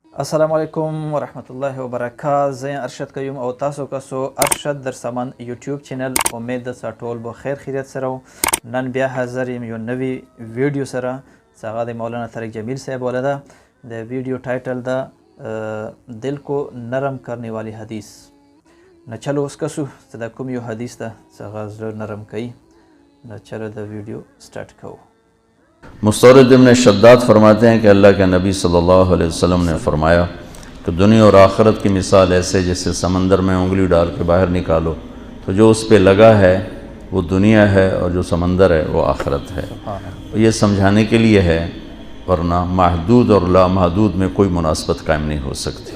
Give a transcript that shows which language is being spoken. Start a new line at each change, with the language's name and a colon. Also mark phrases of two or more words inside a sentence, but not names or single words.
Arabic: السلام علیکم ورحمۃ اللہ وبرکاتہ.
Pashto: زه ارشد قیوم او تاسو کسو ارشد درسمند یوټیوب چینل. امید ده چې ټول به خیر خیریت سره و. نن بیا حاضر یم یو نوی ویډیو سره چې هغه د مولانا طریق جمیل صاحب والا ده. د ویډیو ټایټل ده دل کو نرم کرنے والی حدیث. نو چلو اوس کسو چې دا کوم یو حدیث ده چې هغه زړه نرم کوي. نو چلو د ویډیو سٹارٹ کوو.
Urdu: مستورد ابن شداد فرماتے ہیں کہ اللہ کے نبی صلی اللہ علیہ وسلم نے فرمایا کہ دنیا اور آخرت کی مثال ایسے جیسے سمندر میں انگلی ڈال کے باہر نکالو تو جو اس پہ لگا ہے وہ دنیا ہے اور جو سمندر ہے وہ آخرت ہے. یہ سمجھانے کے لیے ہے، ورنہ محدود اور لامحدود میں کوئی مناسبت قائم نہیں ہو سکتی.